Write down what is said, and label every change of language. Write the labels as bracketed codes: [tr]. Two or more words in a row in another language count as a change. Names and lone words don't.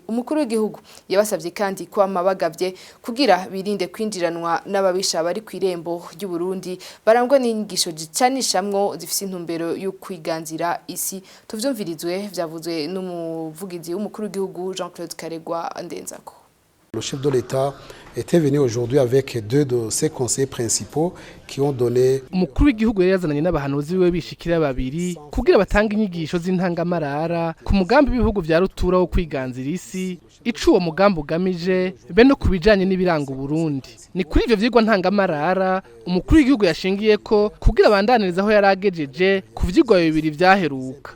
[rn] Umukuru w'igihugu yabasavye kandi ko amabagavye kugira birinde kwinjiranwa n'ababisha bari kwirembo ry'u Burundi barangwa n'inyigisho zicanishamwo zifise intumbero yo kwiganzira isi. Tuvyumvirizwe vyavuzwe n'umuvugizi w'umukuru w'igihugu Jean-Claude Karegwa Ndenzako. [fr] Le chef de l'État était venu aujourd'hui avec deux de ses conseillers principaux qui ont donné. [rn] Umukuru w'igihugu yazananye n'abahanuzi biwe bishikira babiri kugira batanga inyigisho z'intangamarara ku mugambi w'ibihugu vya rutura wo kwiganzira isi ico uwo mugambi ugamije be no kubijanye n'ibiranga Burundi. Ni kuri ivyo vyigwa ntangamarara umukuru w'igihugu yashingiye ko kugira abandaniriza aho yaragejeje ku vyigwa bibiri vyaheruka.